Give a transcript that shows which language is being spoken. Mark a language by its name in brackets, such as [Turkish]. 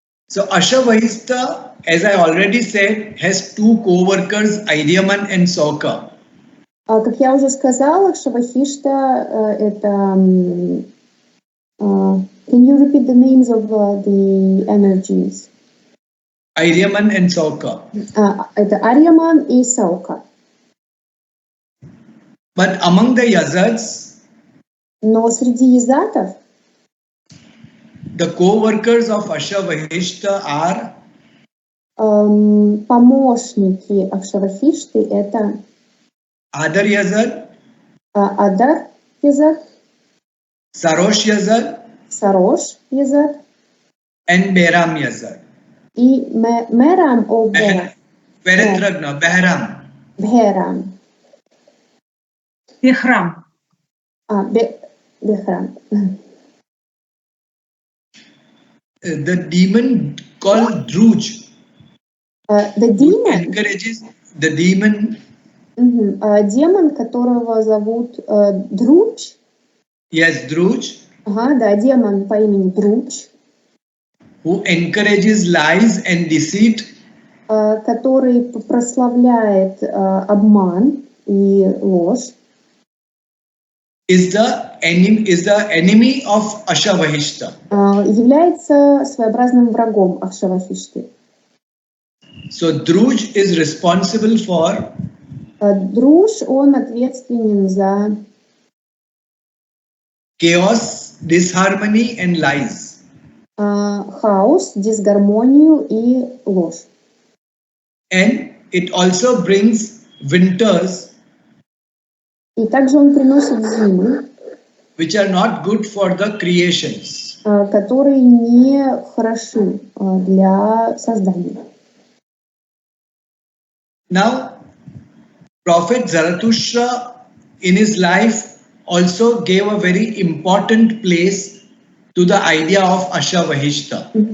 [English] So Ashavahishta, as I already said, has 2 co-workers, Idyaman and Sauka. [Russian] Как я уже сказала, Акшавахишта это... [English] Can you repeat the names of the energies? Idyaman and Sauka. [Russian] Это Арьяман и Саука. [English] But among the Yazats, [Russian] Но среди язатов [English] the co-workers of Ashavahishta are [Russian] помощники Акшавахишты это [English] Adar Yazat, [Russian] Адар язат, [English] Sarosh Yazat, [Russian] Сарош язат [English] and Behram Yazat. [Russian] и Мерам о [English] Behram. [Russian] Бхерам. Бехрам. Бхерам. [English] The demon called Druj, The demon, encourages the demon, [Russian] демон, которого зовут Друч. [English] yes, Druj, [Russian] Ага, да, демон по имени Друч, [English] who encourages lies and deceit, [Russian] который прославляет обман и ложь, [English] is the enemy of Ashavahishta. [Russian] является своеобразным врагом Акшавахишты. [English] So Druj is responsible for [Russian] Друж, он ответственен за [English] chaos, disharmony and lies. [Russian] хаос, дисгармонию и ложь. [English] And it also brings winters [Russian] И также он приносит зимы, [English] which are not good for the creations. [Russian] которые не хороши для создания. [English] Now, Prophet Zarathustra in his life also gave a very important place to the idea of Ashavahishta.